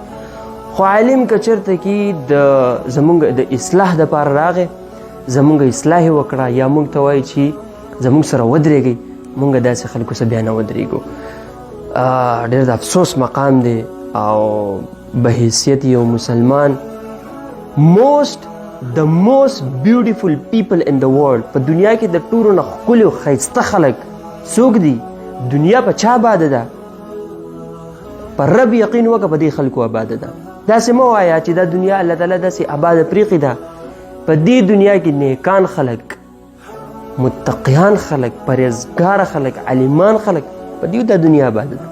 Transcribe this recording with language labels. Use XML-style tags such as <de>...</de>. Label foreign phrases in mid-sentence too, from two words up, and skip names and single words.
<ps>خو عالم که چېرته کې زمونږ د اصلاح دپاره راغی، زمونږ اصلاح یې وکړه، یا موږ ته وایي چې زمونږ سره ودرېږئ، موږ داسې خلکو سره بیا نه ودرېږو.</ps> <en>ډېر د افسوس مقام دی. او به حیثیت یو مسلمان the most beautiful people in the world،</en> <ps>په دنیا کې د ټولو نه ښکلي او ښایسته خلک څوک دي؟ دنیا په چا آباده ده؟ په رب یقین وکړه په دې خلکو آباده ده. داسې مه وایه چې دا دنیا الله تعالی داسې آباده پرېښې ده. په دې دنیا کې نیکان خلک، متقیان خلک، پرهیزګاره خلک، عالمان خلک، په دې د دنیا آباده ده.</ps>